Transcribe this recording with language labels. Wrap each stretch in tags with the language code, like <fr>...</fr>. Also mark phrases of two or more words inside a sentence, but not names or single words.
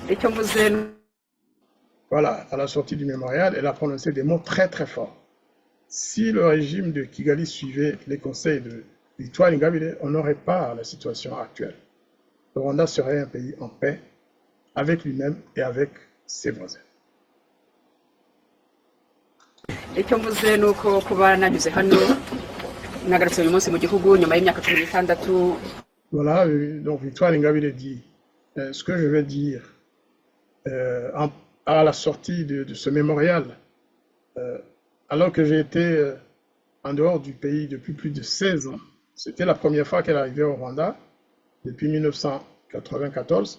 <fr>Voilà, à la sortie du mémorial, elle a prononcé des mots très très forts. Si le régime de Kigali suivait les conseils de Victoire Ingabire, on n'aurait pas la situation actuelle. Le Rwanda serait un pays en paix avec lui-même et avec ses voisins.</fr> <rw>icyo mvuze ni uko kuba nanyuze hano nagarutse uyu munsi mu gihugu nyuma y'imyaka 16.</rw> <fr>Voilà, donc Victoire Ingabire dit ce que je vais dire à la sortie de ce mémorial, alors que j'ai été en dehors du pays depuis plus de 16 ans. C'était la première fois qu'elle arrivait au Rwanda depuis 1994.</fr>